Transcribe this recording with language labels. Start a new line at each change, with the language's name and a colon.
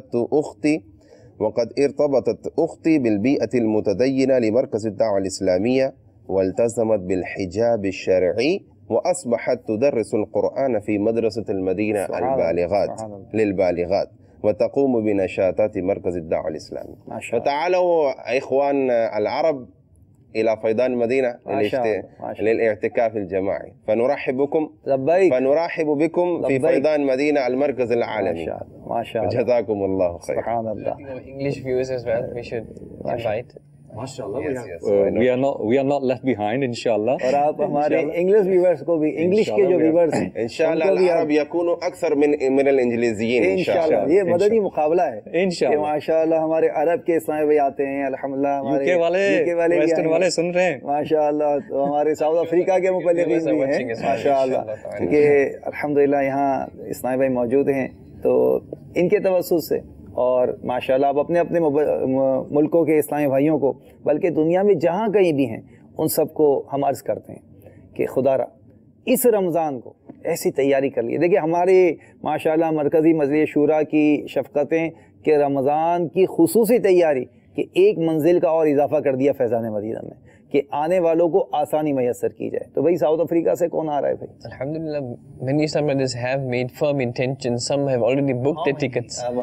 Arabic: وقد ارتبطت أختي بالبيئة المتدينة لمركز الدعوة الإسلامية، والتزمت بالحجاب الشرعي، وأصبحت تدرس القرآن في مدرسة المدينة للبالغات، وتقوم بنشاطات مركز الدعوة الإسلامي. فتعالوا إخوان العرب إلى فيضان المدينة للاعتكاف الجماعي، فنرحب بكم في فيضان المدينة المركز العالمي. ما شاء الله، جزاكم الله خير. سبحان الله.
English: English viewers as well, we should invite. MashaAllah, we are not left behind, inshallah.
Urdu: اور آپ ہمارے انگلش ویورز کو بھی، انگلش کے جو ویورز ہیں
Arabic: انشاءاللہ العرب يكونوا اكثر من الانجليزيين انشاءاللہ.
Urdu: یہ مدنی مقابلہ ہے انشاءاللہ. ماشاءاللہ ہمارے عرب کے اسلامی بھائی آتے ہیں الحمدللہ، ہمارے یو کے والے ویسٹرن والے سن رہے ہیں ماشاءاللہ، تو ہمارے ساؤتھ افریقہ کے مبلغین بھی ہیں ماشاءاللہ، کہ الحمدللہ یہاں اسلامی بھائی موجود ہیں، تو ان کے توسط سے اور ماشاءاللہ آپ اپنے اپنے ملکوں کے اسلامی بھائیوں کو، بلکہ دنیا میں جہاں کہیں بھی ہیں، ان سب کو ہم عرض کرتے ہیں کہ خدا را اس رمضان کو ایسی تیاری کر لیے. دیکھیں ہمارے ماشاءاللہ مرکزی مجلس شورا کی شفقتیں کہ رمضان کی خصوصی تیاری کہ ایک منزل کا اور اضافہ کر دیا فیضان مدینہ میں کہ آنے والوں کو آسانی میسر کی جائے. تو بھائی ساؤتھ افریقہ سے کون آ رہا ہے بھائی؟
English: Alhamdulillah, many Islam brothers have made firm intentions. Some have already booked their tickets.